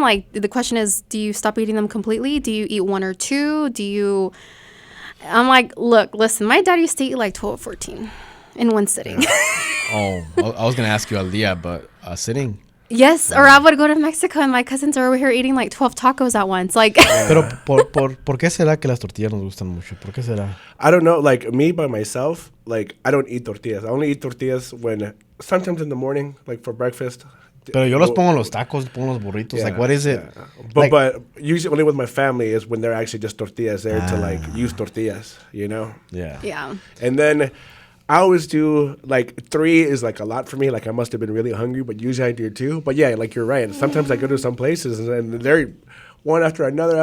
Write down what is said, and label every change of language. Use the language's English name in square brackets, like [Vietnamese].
[English] Like, the question is, do you stop eating them completely? Do you eat 1 or 2? I'm like, look, listen, my dad used to eat like 12, 14 in one sitting. I was going to ask you [Spanish] al dia, [English] but sitting? Yes, or I would go to Mexico and my cousins are over here eating like 12 tacos at once. Like, [Spanish] Pero ¿por qué será que las tortillas nos gustan mucho? ¿Por qué será? [English] I don't know. Like, me by myself, like, I don't eat tortillas. I only eat tortillas sometimes in the morning, like for breakfast. [Spanish] Pero yo los pongo en los tacos, pongo los burritos. [English] Like, what is it? Yeah. But usually only with my family is when they're actually just tortillas there to like use tortillas, you know? Yeah. Yeah. And then I always do like 3 is like a lot for me. Like, I must have been really hungry, but usually I do 2. But yeah, like, you're right. Sometimes I go to some places and they're one after another.